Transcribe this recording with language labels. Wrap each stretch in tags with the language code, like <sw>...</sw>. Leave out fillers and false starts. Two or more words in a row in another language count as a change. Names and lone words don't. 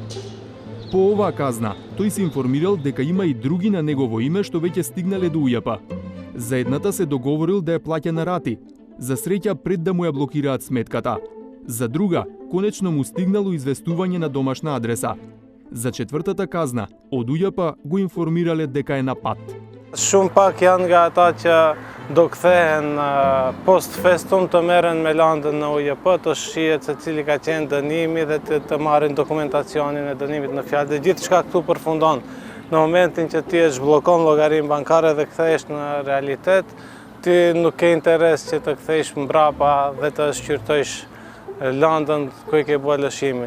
<mk>По оваа казна, тој се информирал дека има и други на негово име што веќе стигнале до УЈП. За едната се договорил да ја плаќа на рати, за среќа пред да му ја блокираат сметката. За друга, конечно му стигнало известување на домашна адреса. За четвртата казна, од УЈП го информирале дека е на пат.</mk> <sq>Shumë pak janë nga ata që do kthehen</sq> <la>post festum</la> <sq>të merren me landën në UJP, të shihet se cili ka qenë dënimi dhe të marrin dokumentacionin e dënimit në fjalë. Dhe gjithçka këtu përfundon. Në momentin që ti e zhbllokon llogarinë bankare dhe kthehesh në realitet, ti nuk ke interes që të kthesh mbrapa dhe të shqyrtojsh landën ku i ke bërë lëshimin.</sq>